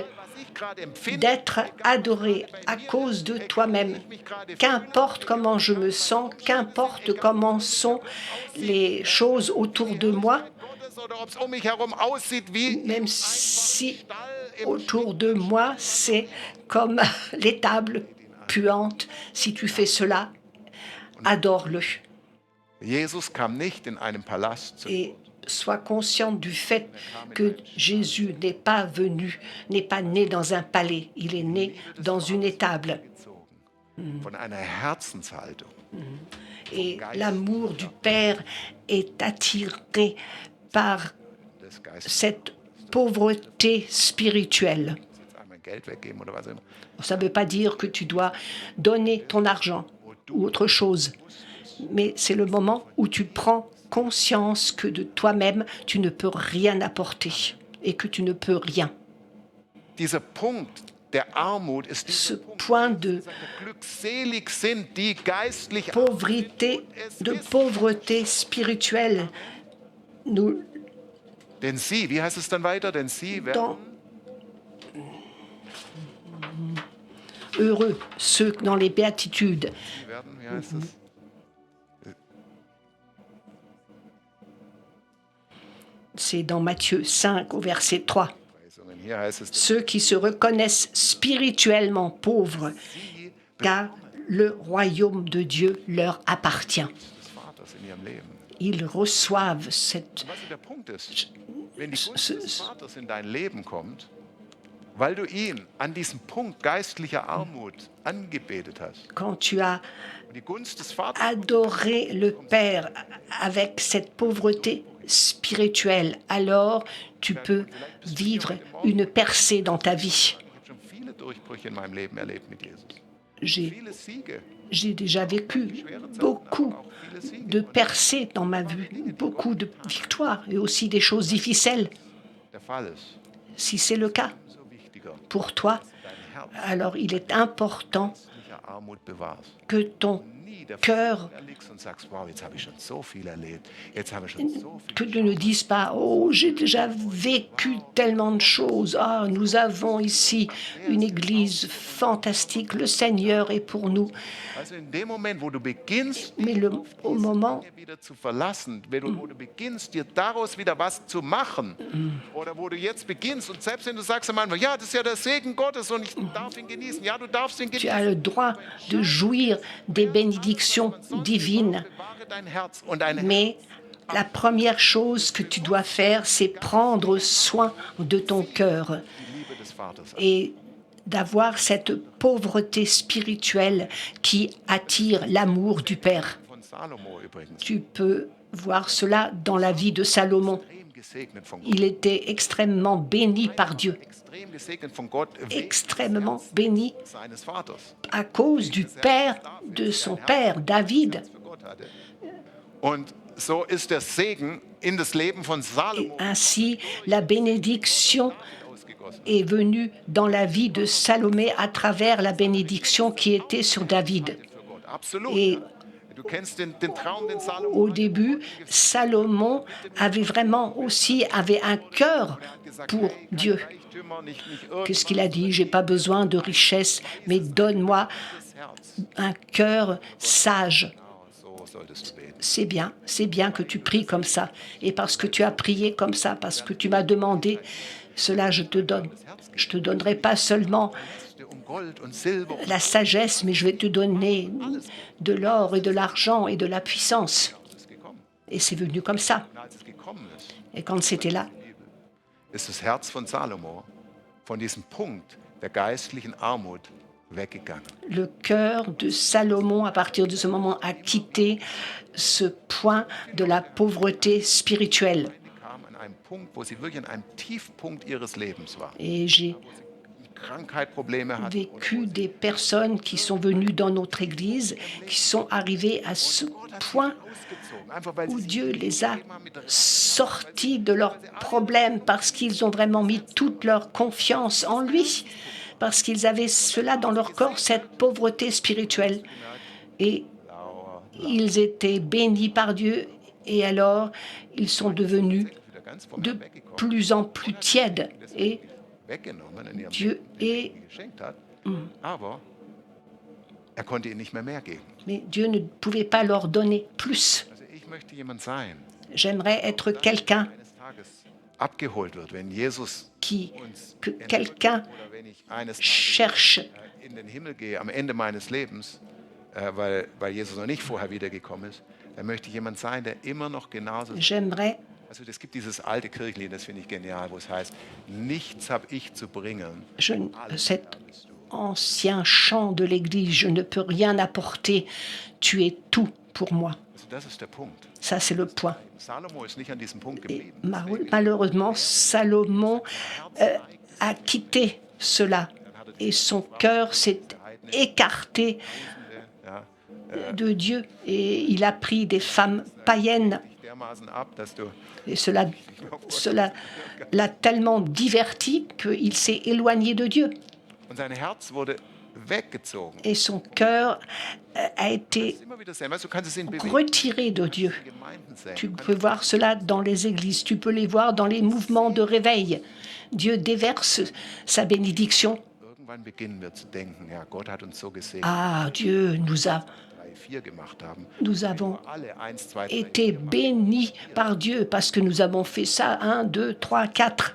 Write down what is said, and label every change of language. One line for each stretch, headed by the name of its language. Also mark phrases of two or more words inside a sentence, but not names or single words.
German: was ich gerade empfinde,
French: d'être adoré à cause de toi-même. Qu'importe comment je me sens, qu'importe comment sont les choses autour de moi,
German: Gottes oder ob es um mich herum aussieht wie
French: même si autour de moi c'est comme l'étable puante, si tu fais cela, adore-le.
German: Jesus kam nicht in einem Palast zu
French: Et sois consciente du fait que Jésus n'est pas venu, n'est pas né dans un palais, il est né dans une étable.
German: Von einer Herzenshaltung.
French: Et l'amour du Père est attiré par
German: Des Geistes.
French: cette pauvreté spirituelle.
German: Jetzt einmal Geld weggeben oder was immer.
French: Ça ne veut pas dire que tu dois donner ton argent ou autre chose, mais c'est le moment où tu prends conscience que de toi-même, tu ne peux rien apporter et que tu ne peux rien.
German: Dieser Punkt der Armut ist
French: Ce
German: dieser Punkt,
French: point de
German: glückselig sind, die geistlich
French: pauvreté, pauvreté spirituelle, nous,
German: Denn sie, wie heißt es dann weiter? Denn sie werden
French: dans, heureux ceux dans les béatitudes.
German: wie heißt es?
French: C'est dans Matthieu 5 au verset 3.
German: Hier heißt es,
French: Ceux qui se reconnaissent spirituellement pauvres, car le royaume de Dieu leur appartient.
German: des Vaters in ihrem Leben.
French: Ils reçoivent cette...
German: Was der Punkt ist, wenn die Gunst s- des s- Vaters in dein Leben kommt, weil du ihn an diesem Punkt geistlicher Armut angebetet hast,
French: Quand tu as
German: und die Gunst des Vaters
French: adoré le Père avec cette pauvreté spirituelle, alors tu peux vivre une percée dans ta vie.
German: ich habe schon viele Durchbrüche in meinem Leben erlebt mit Jesus.
French: J'ai
German: Viele Siege,
French: j'ai déjà vécu beaucoup
German: auch viele Siege.
French: de percées dans ma vie, beaucoup de victoires et aussi des choses difficiles.
German: Der Fall ist,
French: Si c'est le cas
German: umso wichtiger,
French: pour toi,
German: dein Herz
French: alors il est important
German: geistlicher Armut bewahrst.
French: que ton
German: Nie der
French: cœur,
German: erlegst und sagst, wow, jetzt habe ich schon so viel erlebt, jetzt habe ich schon so viel.
French: que tu ne dises pas « Oh, j'ai déjà vécu tellement de choses. Ah, nous avons ici une église fantastique. Le Seigneur est pour nous. »
German: Also in dem Moment, wo du beginnst,
French: Mais au moment
German: Dinge wieder zu verlassen, wo du beginnst, dir daraus wieder was zu machen, oder wo du jetzt beginnst und selbst wenn du sagst am Anfang, ja, das ist ja der Segen Gottes und ich darf ihn genießen, ja, du darfst ihn
French: tu
German: genießen.
French: as le droit de jouir des bénédictions divines,
German: Bewahre dein Herz und dein
French: mais la première chose que tu dois faire, c'est prendre soin de ton cœur
German: die Liebe des Vaters an.
French: et d'avoir cette pauvreté spirituelle qui attire l'amour du Père.
German: Von Salomo übrigens,
French: Tu peux voir cela dans la vie de Salomon.
German: extrem gesegnet von Gott,
French: Il était extrêmement béni par Dieu,
German: extrem gesegnet von Gott wegen
French: extrêmement béni
German: seines Vaters.
French: à cause du père de son père, David.
German: Für Gott hatte. Und so ist der Segen in das Leben von
French: Et
German: Salomo
French: ainsi, la bénédiction
German: ausgegossen.
French: est venue dans la vie de Salomé à travers la bénédiction qui était sur David.
German: Für Gott. Absolut.
French: Et
German: Du kennst den Traum, den Salomo
French: au début, Salomon avait vraiment aussi un cœur pour Dieu.
German: Reichtümer, nicht
French: Qu'est-ce qu'il a dit? J'ai pas besoin de richesse, mais donne-moi
German: Herz.
French: un cœur sage.
German: So solltest du beten.
French: C'est bien que tu pries comme ça. Et parce que tu as prié comme ça, parce que tu m'as demandé, cela je te donne. Je te donnerai pas seulement
German: Um Gold und Silber und
French: la sagesse, mais je vais te donner de l'or et de l'argent et de la puissance.
German: es ist gekommen.
French: Et c'est venu comme ça.
German: Und als es gekommen ist,
French: Et quand c'était là,
German: ist das Herz von Salomo von diesem Punkt der geistlichen Armut weggegangen.
French: le cœur de Salomon, à partir de ce moment, a quitté ce point de la pauvreté spirituelle.
German: Sie kam an einem Punkt, wo sie wirklich an einem Tiefpunkt ihres Lebens war.
French: Et j'ai
German: Krankheit, Probleme hatte.
French: vécu des personnes qui sont venues dans notre Église, qui sont arrivées à ce point
German: Ausgezogen, einfach weil
French: où
German: sie
French: Dieu les a sortis de leurs problèmes parce qu'ils ont vraiment mis toute leur confiance en lui, parce qu'ils avaient cela dans leur corps, cette pauvreté spirituelle. Et ils étaient bénis par Dieu et alors ils sont devenus
German: wieder ganz vom
French: de
German: Herrn weggekommen,
French: plus en plus tièdes. Et
German: weggenommen in ihrem
French: Dieu
German: Leben,
French: est...
German: die geschenkt hat. Aber er konnte ihnen nicht mehr geben.
French: Mais Dieu ne pouvait pas leur donner plus.
German: Also ich möchte jemand sein,
French: J'aimerais être quelqu'un
German: eines Tages abgeholt wird, wenn Jesus
French: qui,
German: uns
French: que
German: entrückt
French: quelqu'un
German: oder wenn ich eines Tages
French: cherche
German: in den Himmel gehe, am Ende meines Lebens, weil Jesus noch nicht vorher wiedergekommen ist, dann möchte ich jemand sein, der immer noch genauso ist.
French: J'aimerais
German: Also es gibt dieses alte Kirchenlied, das finde ich genial, wo es heißt, nichts habe ich zu bringen.
French: Cet ancien chant de l'Église, je ne peux rien apporter, tu es tout pour moi.
German: Also das ist der Punkt.
French: Ça, c'est le point.
German: Salomo ist nicht an diesem Punkt
French: Et
German: geblieben.
French: malheureusement, Salomon a quitté cela et son cœur s'est écarté
German: Ja,
French: de Dieu et il a pris des femmes païennes
German: dermaßen ab, dass du
French: et cela l'a tellement diverti qu'il s'est éloigné de Dieu
German: und sein Herz wurde weggezogen.
French: et son cœur a été
German: Immer wieder sehen, weißt du, kannst es in
French: retiré de Dieu.
German: Gemeinden sehen.
French: Tu peux voir cela dans les églises, tu peux les voir dans les mouvements de réveil. Dieu déverse sa bénédiction.
German: Irgendwann beginnen wir zu denken, ja, Gott hat uns so gesehen,
French: Ah, Dieu nous a
German: 3, 4 gemacht haben.
French: Nous avons
German: Alle 1, 2, 3
French: été bénis par Dieu parce que nous avons fait ça 1, 2, 3, 4.